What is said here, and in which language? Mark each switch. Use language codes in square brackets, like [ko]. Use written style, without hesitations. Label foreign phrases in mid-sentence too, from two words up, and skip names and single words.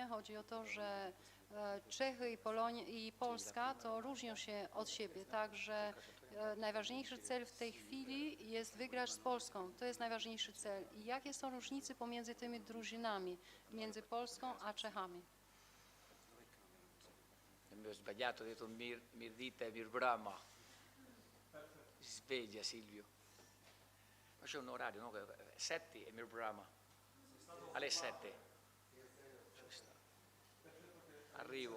[pl] Chodzi o to, że Czechy i Polska to różnią się od siebie, także najważniejszy cel w tej chwili jest wygrać z Polską. To jest najważniejszy cel. I jakie są różnice pomiędzy tymi drużynami, między Polską a Czechami? [it] Mi ho sbagliato, ho detto Mirdita e Mirbrama. Sveglia Silvio. Ma c'è un orario, no? 7 e Mirbrama. Alle 7. Giusto. Arrivo.